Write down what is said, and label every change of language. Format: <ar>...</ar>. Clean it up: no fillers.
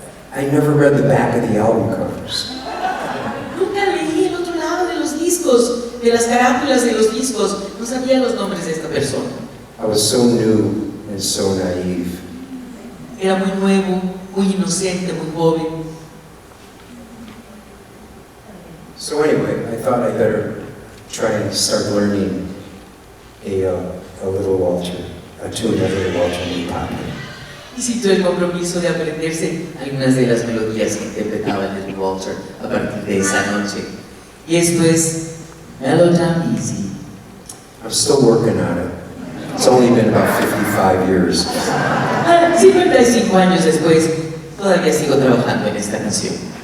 <en>I never read the back of the album covers.</en> <es>Nunca leí el otro lado de los discos, de las carátulas de los discos. No sabía los nombres de esta persona.</es> <en>I was so new and so naive.</en> <es>Era muy nuevo, muy inocente, muy joven.</es> <en>So anyway, I thought I better try and start learning a little Walter, a tune of Little Walter</en> <es>muy popular. Y sintió el compromiso de aprenderse algunas de las melodías que interpretaba el Little Walter a partir de esa noche. Y esto es Mellow Down Easy.</es> <en>I'm still working on it. It's only been about 55 years.</en> <es>55 años después, todavía sigo trabajando en esta canción.</es>